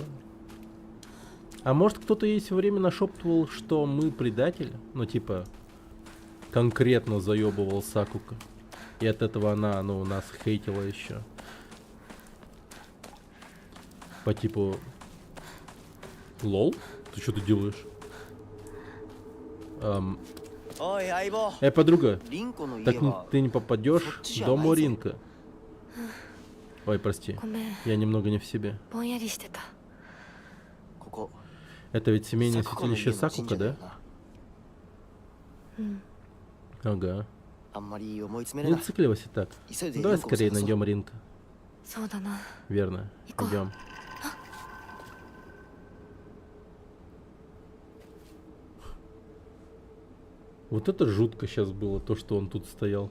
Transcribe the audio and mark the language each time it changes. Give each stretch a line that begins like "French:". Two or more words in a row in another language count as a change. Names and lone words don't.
Russian: А может кто-то ей все время нашептывал, что мы предатели? Ну типа, конкретно заебывал Сакука. И от этого она, ну, нас хейтила еще. По типу... Лол? Ты что ты делаешь?
Japanese: おい相棒
Russian: подруга,
Japanese: リンコの家
Russian: так
Japanese: は
Russian: ты не попадешь Сотчи, в дом Алайза. Ринка. Ой, прости,
Japanese: ごめん
Russian: я немного не в себе.
Japanese: ぼんやりしてたここ
Russian: Это ведь семейное
Japanese: サクコの
Russian: святилище
Japanese: 家の神
Russian: Сакука,
Japanese: 社だよ
Russian: да?
Japanese: なうん
Russian: Ага.
Japanese: あんまり思い詰め
Russian: Не
Japanese: るな
Russian: зацикливайся так.
Japanese: 急いでリン
Russian: Давай
Japanese: コを
Russian: скорее
Japanese: 探そう
Russian: найдем Ринка.
Japanese: そうだな
Russian: Верно. Ико. Идем. Вот это жутко сейчас было, то, что он тут стоял.